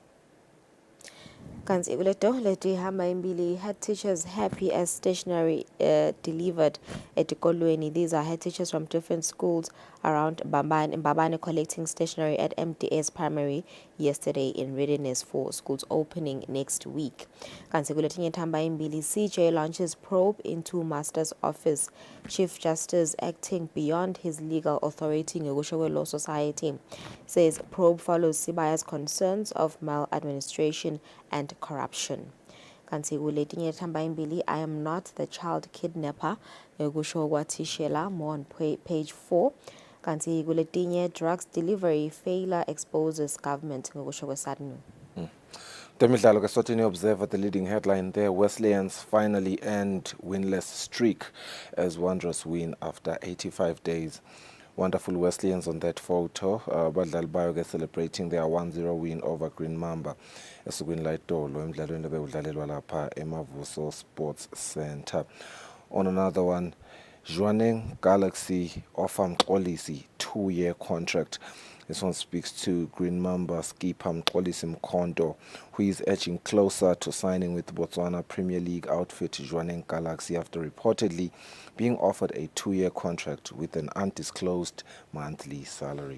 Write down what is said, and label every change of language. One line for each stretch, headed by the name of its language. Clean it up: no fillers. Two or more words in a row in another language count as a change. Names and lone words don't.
Swati: Kanti kuleto letihamba embili,
English: head teachers happy as stationery delivered etikolweni. These are head teachers from different schools around Mbabane collecting stationery at MDS Primary yesterday in readiness for schools opening next week.
Swati: Kanti kuletinye thamba embili,
English: CJ launches probe into Master's office. Chief Justice acting beyond his legal authority Ngegusho Law Society says probe follows Sibaya's concerns of maladministration and corruption.
Swati: Kanti kuletinye thamba embili,
English: I am not the child kidnapper
Swati: Ngegusho kwaThishela,
English: more on page 4.
Swati: Kanti kuletinye,
English: drugs delivery failure exposes government
Swati: Ngegusho kweSADNU. Temidlalo ke
English: Eswatini Observer, the leading headline there, Wesleyans finally end winless streak as Wanderers win after 85 days. Wonderful Wesleyans on that photo.
Swati: Badlali bayo ke
English: celebrating their 1-0 win over
Swati: Green Mamba esukwini la Itolo emidlalweni lebewudlalelwa lapha eMavuso Sports Center.
English: On another one, Jwaneng Galaxy offer Mxolisi 2-year contract. This one speaks to Green Mamba skipper Mxolisi Mkhondo, who is edging closer to signing with Botswana Premier League outfit Jwaneng Galaxy after reportedly being offered a 2-year contract with an undisclosed monthly salary.